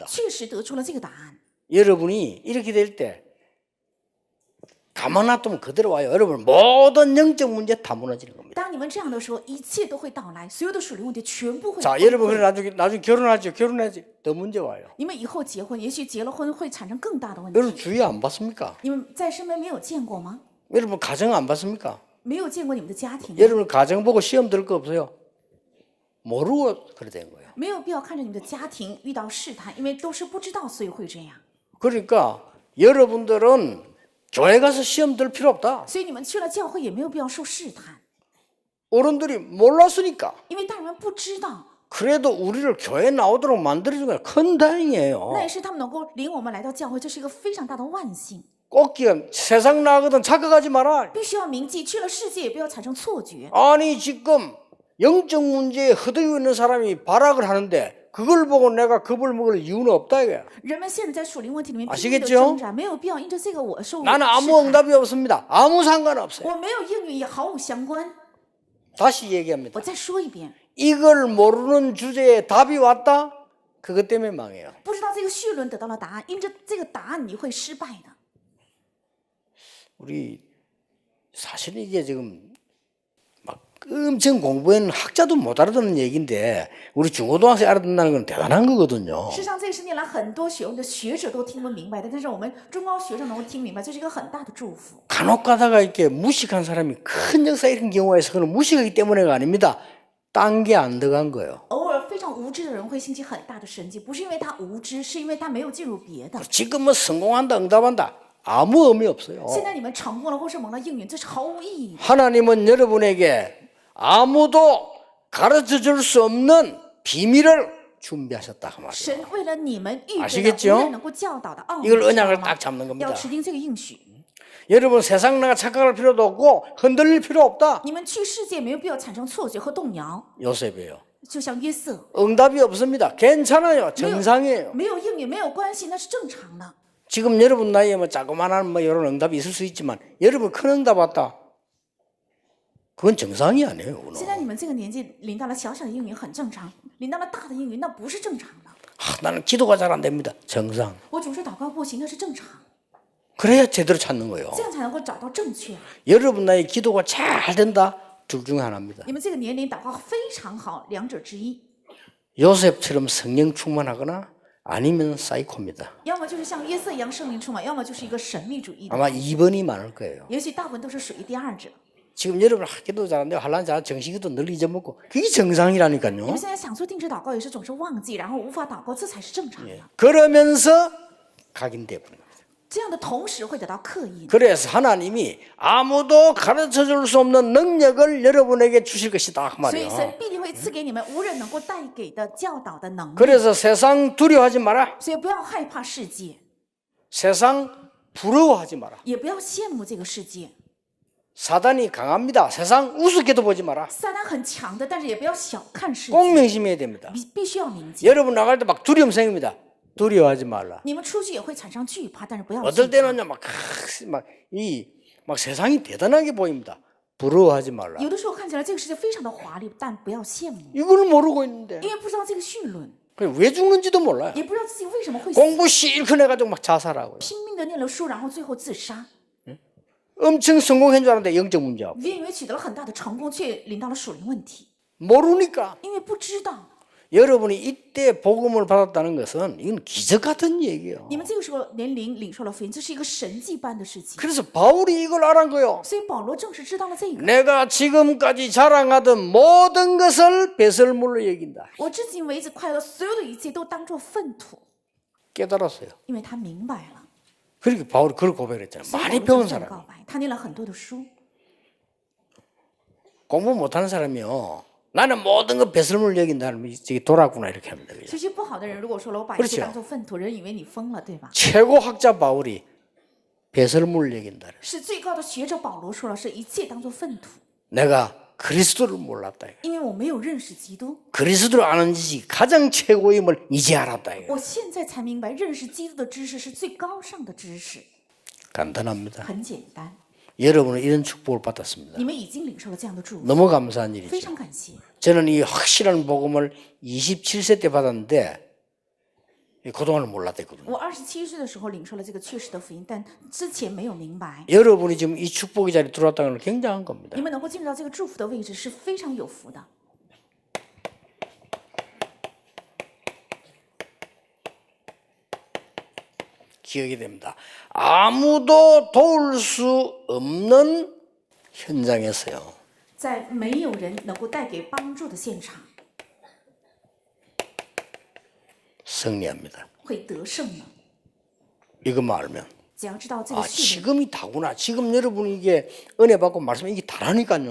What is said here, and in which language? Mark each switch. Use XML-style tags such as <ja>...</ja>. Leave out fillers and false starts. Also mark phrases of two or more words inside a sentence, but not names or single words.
<zh>确实得出了这个答案。</zh> <ko>여러분이 이렇게 될 때 가만 놔두면 그대로 와요. 여러분 모든 영적 문제 다 무너지는 겁니다.</ko> <zh>当你们这样的时候，一切都会到来，所有的属灵问题全部会</zh> <ko>자,</ko> <zh>崩</zh> <ko>여러분</ko> <zh>溃</zh> <ko>그래 나중에 결혼하죠. 결혼해야지 더 문제 와요.</ko> <zh>你们以后结婚，也许结了婚会产生更大的问</zh> <ko>여러분</ko> <zh>题。</zh> <ko>주위 안 봤습니까?</ko> <zh>你们在身边没有见过吗？</zh> <ko>여러분 가정 안 봤습니까?</ko> <zh>没有见过你们的家庭吗，</zh> <ko>여러분 가정 보고 시험 들 거 없어요? 모르고 그래 된 거예요.</ko> <zh>没有必要看着你们的家庭遇到试探，因为都是不知道，所以会这样。</zh> <ko>그러니까 여러분들은 교회 가서 시험 들 필요 없다.</ko> <zh>所以你们去了教会也没有必要受试探，</zh> <ko>어른들이 몰랐으니까.</ko> <zh>因为大人们不知道，</zh> <ko>그래도 우리를 교회 나오도록 만들어준 건 큰 다행이에요.</ko> <zh>那也是他们能够领我们来到教会，这是一个非常大的万幸。</zh> <ko>꼭 기억, 세상 나가거든 착각하지 마라.</ko> <zh>必须要铭记，去了世界也不要产生错觉。</zh> <ko>아니 지금 영적 문제에 허덕이고 있는 사람이 발악을 하는데 그걸 보고 내가 겁을 먹을 이유는 없다 이거야.</ko> <zh>人们现在在属灵问题里面拼</zh> <ko>아시겠죠</ko> <zh>命的挣扎，没有必要因着这个我受</zh> <ko>나는</ko> <zh>试</zh> <ko>아무</ko> <zh>探。</zh> <ko>응답이 없습니다. 아무 상관없어요.</ko> <zh>我没有应允，也毫无相关。</zh> <ko>다시 얘기합니다.</ko> <zh>我再说一遍，</zh> <ko>이걸 모르는 주제에 답이 왔다? 그것 때문에 망해요.</ko> <zh>不知道这个绪论得到了答案，因着这个答案你会失败的。</zh> <ko>우리 사실은 이게 지금 막 엄청 공부한 학자도 못 알아듣는 얘기인데 우리 중고등학생 알아듣는다는 건 대단한 거거든요.</ko> <zh>事实上，这10年来很多学问的学者都听不明白的，但是我们中高学生能够听明白，这是一个很大的祝福。</zh> <ko>간혹 가다가 이렇게 무식한 사람이 큰 역사 이런 경우가 있어. 그건 무식하기 때문에가 아닙니다. 딴 게 안 들어간 거예요.</ko> <zh>偶尔非常无知的人会兴起很大的神迹，不是因为他无知，是因为他没有进入别的。</zh> <ko>지금 뭐 성공한다 응답한다 아무 의미 없어요.</ko> <zh>现在你们成功了，或是蒙了应允，这是毫无意义的。</zh> <ko>하나님은 여러분에게 아무도 가르쳐 줄 수 없는 비밀을 준비하셨다 그 말이에요.</ko> <zh>神为了你们预备了</zh> <ko>아시겠죠</ko> <zh>无人能够教导的奥秘，</zh> <ko>이걸</ko> <zh>知道</zh> <ko>언약을</ko> <zh>吗</zh> <ko>딱 잡는</ko> <zh>要</zh> <ko>겁니다.</ko> <zh>持定这个应许。</zh> <ko>여러분 세상 나가 착각할 필요도 없고 흔들릴 필요 없다.</ko> <zh>你们去世界没有必要产生错觉和动摇，</zh> <ko>요셉이에요.</ko> <zh>就像约瑟，</zh> <ko>응답이 없습니다. 괜찮아요. 정상이에요.</ko> <zh>没有应允没有关系，那是正常的。</zh> <ko>지금 여러분 나이에 뭐 자그마한 뭐 이런 응답이 있을 수 있지만 여러분 큰 응답 왔다. 그건 정상이 아니에요.</ko> <zh>现在你们这个年纪领到了小小的应允很正常，领到了大的应允那不是正常的。</zh> <ko>나는 기도가 잘 안 됩니다. 정상.</ko> <zh>我总是祷告不行，那是正常，</zh> <ko>그래야 제대로 찾는 거예요.</ko> <zh>这样才能够找到正确。</zh> <ko>여러분 나이 기도가 잘 된다. 둘 중에 하나입니다.</ko> <zh>你们这个年龄祷告非常好，两者之一，</zh> <ko>요셉처럼 성령 충만하거나 아니면 사이코입니다.</ko> <zh>要么就是像约瑟一样圣灵充满，要么就是一个神秘主义的。</zh> <ko>아마 2번이 많을 거예요.</ko> <zh>也许大部分都是属于第二者。</zh> <ko>지금 여러분 기도 잘하는데 할란 잘 정신기도 늘 잊어먹고 그게 정상이라니까요.</ko> <zh>你们现在想做定制祷告，也是总是忘记，然后无法祷告，这才是正常的。</zh> <ko>그러면서 각인돼 버립니다.</ko> <zh>这样的同时会得到刻印。</zh> <ko>그래서 하나님이 아무도 가르쳐 줄 수 없는 능력을 여러분에게 주실 것이다 그</ko> <zh>所以</zh> <ko>말이에요.</ko> <zh>神必定会赐给你们无人能够带给的教导的能力。</zh> <ko>그래서 세상 두려워하지 마라.</ko> <zh>所以不要害怕世界，</zh> <ko>세상 부러워하지 마라.</ko> <zh>也不要羡慕这个世界。</zh> <ko>사단이 강합니다. 세상 우습게도 보지 마라.</ko> <zh>撒旦很强的，但是也不要小看世</zh> <ko>꼭</ko> <zh>界，</zh> <ko>명심해야 됩니다.</ko> <zh>必须要铭记。</zh> <ko>여러분 나갈 때 막 두려움 생깁니다. 두려워하지 말라.</ko> <zh>你们出去也会产生惧怕，但是不要</zh> <ko>어떨</ko> <zh>惧怕。</zh> <ko>때는요 막 세상이 대단하게 보입니다. 부러워하지 말라.</ko> <zh>有的时候看起来这个世界非常的华丽，但不要羡慕，</zh> <ko>이걸 모르고 있는데</ko> <zh>因为不知道这个绪论，</zh> <ko>왜 죽는지도 몰라요.</ko> <zh>也不知道自己为什么会死，</zh> <ko>공부 실컷 해가지고 막 자살하고요.</ko> <zh>拼命的念了书，然后最后自杀。</zh> <ko>엄청 성공한 줄 알았는데 영적 문제하고</ko> <zh>原以为取得了很大的成功，却临到了属灵问题，</zh> <ko>모르니까</ko> <zh>因为不知道。</zh> <ko>여러분이 이때 복음을 받았다는 것은 이건 기적 같은 얘기예요.</ko> <zh>你们这个时候年龄领受了福音，这是一个神迹般的事情。</zh> <ko>그래서 바울이 이걸 알은 거예요.</ko> <zh>所以保罗正是知道了这个。</zh> <ko>내가 지금까지 자랑하던 모든 것을 배설물로 여긴다.</ko> <zh>我至今为止快乐，所有的一切都当作粪土，</zh> <ko>깨달았어요.</ko> <zh>因为他明白了。</zh> <ko>그러니까 바울이 그걸 고백했잖아요.</ko> <zh>所以</zh> <ko>많이</ko> <zh>保罗</zh> <ko>배운</ko> <zh>就这样</zh> <ko>사람.</ko> <zh>告白，他念了很多的书。</zh> <ko>공부 못하는 사람이요. 나는 모든 거 배설물 여긴다면 저기 돌았구나 이렇게 합니다. 그죠?</ko> <zh>学习不好的人，如果说了我把一切</zh> <ko>그렇죠</ko> <zh>当做粪土，人以为你疯了，对吧？</zh> <ko>최고 학자 바울이 배설물 여긴다.</ko> <zh>是最高的学者保罗说了，是一切当做粪土，</zh> <ko>내가 그리스도를 몰랐다.</ko> <zh>因为我没有认识基督。</zh> <ko>그리스도를 아는 지식이 가장 최고임을 이제 알았다.</ko> <zh>我现在才明白，认识基督的知识是最高尚的知识，</zh> <ko>간단합니다.</ko> <zh>很简单。</zh> <ko>여러분은 이런 축복을 받았습니다.</ko> <zh>你们已经领受了这样的祝福，</zh> <ko>너무 감사한</ko> <zh>非</zh> <ko>일이죠.</ko> <zh>常感谢。</zh> <ko>저는 이 확실한 복음을 27세 때 받았는데 그동안은 몰랐댔거든요.</ko> <zh>我27岁的时候领受了这个确实的福音，但之前没有明白。</zh> <ko>여러분이 지금 이 축복의 자리에 들어왔다는 건 굉장한 겁니다.</ko> <zh>你们能够进入到这个祝福的位置是非常有福的。</zh> <ko>기억이 됩니다. 아무도 도울 수 없는 현장에서요.</ko> <zh>在没有人能够带给帮助的现场，</zh> <ko>승리합니다.</ko> <zh>会得胜呢。</zh> <ko>이것만 알면</ko> <zh>只要知道这 아 个序论，</zh> <ko>지금이 다구나. 지금 여러분이 이게 은혜 받고 말씀 이게 다라니까요.</ko>